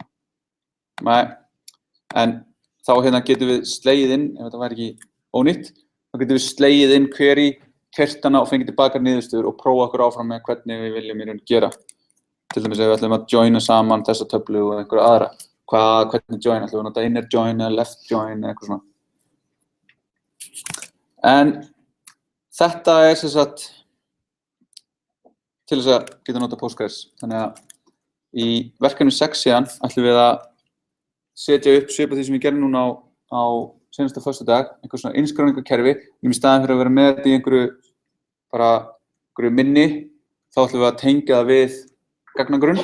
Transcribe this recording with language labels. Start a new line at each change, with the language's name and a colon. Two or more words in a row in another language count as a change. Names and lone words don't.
Icelandic: Nei, en þá hérna getum við slegið inn, ef þetta væri ekki ónýtt, þá getum við slegið inn query, keyrt hana og fengið tilbaka niðurstöður og prófa okkur áfram með hvernig við viljum í raun gera. Til dæmis ef við ætlum að joina saman þessa töflu og einhverja aðra. Hvernig join, ætlum við að nota
English: inner join
Icelandic: eða
English: left join
Icelandic: eða eitthvað svona. En þetta er sem sagt til þess að geta nota Postgres. Þannig að í verkefni 6 síðan ætlum við að setja upp svipað því sem við gerum núna á seinasta föstudag, einhver svona innskráningarkerfi, í staðinn fyrir að vera með þetta í einhverju minni, þá ætlum við að tengja það við gagnagrunn.